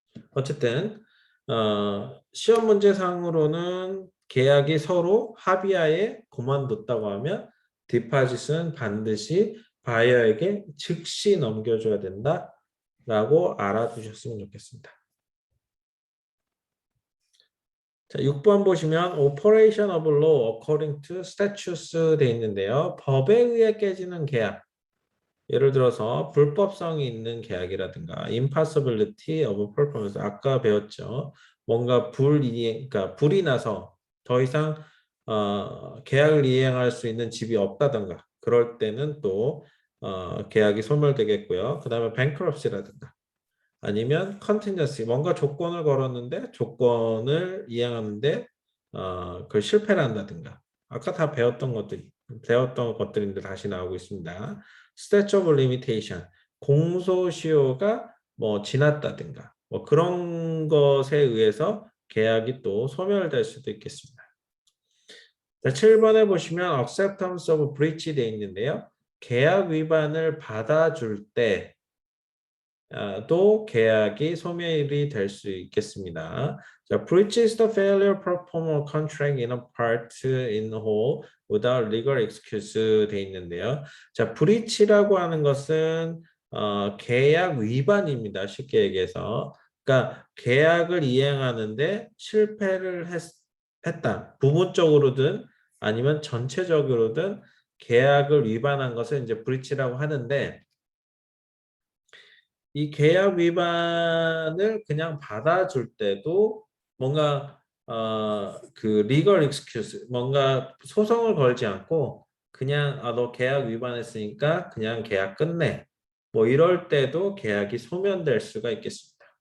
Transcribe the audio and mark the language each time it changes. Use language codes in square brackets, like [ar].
[ko] 어쨌든 시험 문제상으로는 계약이 서로 합의하에 그만뒀다고 하면 디파짓은 반드시 바이어에게 즉시 넘겨줘야 된다라고 알아두셨으면 좋겠습니다. 자, 6번 보시면 [en] operation of law according to statutes [ko] 돼 있는데요. 법에 의해 깨지는 계약. 예를 들어서 불법성이 있는 계약이라든가 impossibility of performance 아까 배웠죠. 뭔가 그러니까 불이 나서 더 이상 계약을 이행할 수 있는 집이 없다든가 그럴 때는 또 계약이 소멸되겠고요. 그 다음에 bankruptcy라든가 아니면 contingency 뭔가 조건을 걸었는데 조건을 이행하는데 그걸 실패를 한다든가 아까 다 배웠던 것들인데 다시 나오고 있습니다. statute of limitation 공소시효가 지났다든가 그런 것에 의해서 계약이 또 소멸될 수도 있겠습니다. 자, 7번에 보시면 acceptance of breach 돼 있는데요. 계약 위반을 받아줄 때 또 계약이 소멸이 될 수 있겠습니다. [en] 자, breach is the failure to perform a contract in a part in whole without legal excuse [ko] 돼 있는데요. 자, breach라고 하는 것은 계약 위반입니다. 쉽게 얘기해서. 그러니까 계약을 이행하는데 실패를 했다. 부분적으로든 아니면 전체적으로든 계약을 위반한 것을 이제 breach라고 하는데 이 계약 위반을 그냥 받아줄 때도 뭔가 그 legal excuse 뭔가 소송을 걸지 않고 그냥 너 계약 위반했으니까 그냥 계약 끝내 이럴 때도 계약이 소멸될 수가 있겠습니다.